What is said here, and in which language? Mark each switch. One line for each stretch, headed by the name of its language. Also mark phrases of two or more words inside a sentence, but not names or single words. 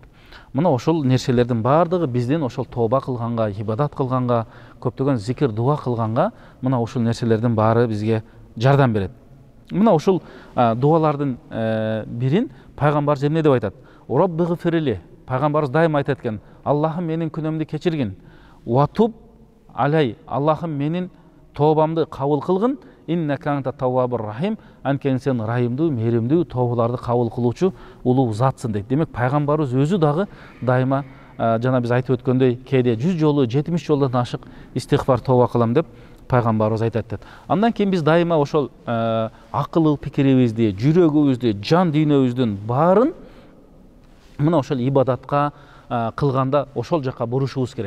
Kyrgyz: Мына ошол нерселердин бардыгы биздин ошол тооба кылганга, ибадат кылганга, көптөгөн зикир, дуа кылганга мына ушул нерселердин баары бизге жардам берет. Мына ушул дуалардын бирин пайгамбарыбыз эмне деп айтат?
Arabic: Роббигфирли.
Kyrgyz: Пайгамбарыбыз дайыма айтат экен: "Аллахым менин күнөөмдү кечиргин.
Arabic: وتب علي.
Kyrgyz: Аллахым менин тообамды кабыл кылгын.
Arabic: إنك أنت التواب الرحيم."
Kyrgyz: Анткени сен райымдуу, мээримдүү, тообаларды кабыл кылуучу улуу затсың дейт. Демек пайгамбарыбыз өзү дагы дайыма жана биз айтып өткөндөй, кээде 100 жолу, 70 жолдон ашык истигфар тооба кылам деп пайгамбарыбыз айтат дейт. Андан кийин биз дайыма ошол акыл пикирибизди, жүрөгүбүздү, жан дүйнөбүздүн баарын мына ошол ибадатка кылганда ошол жака бурушубуз керек.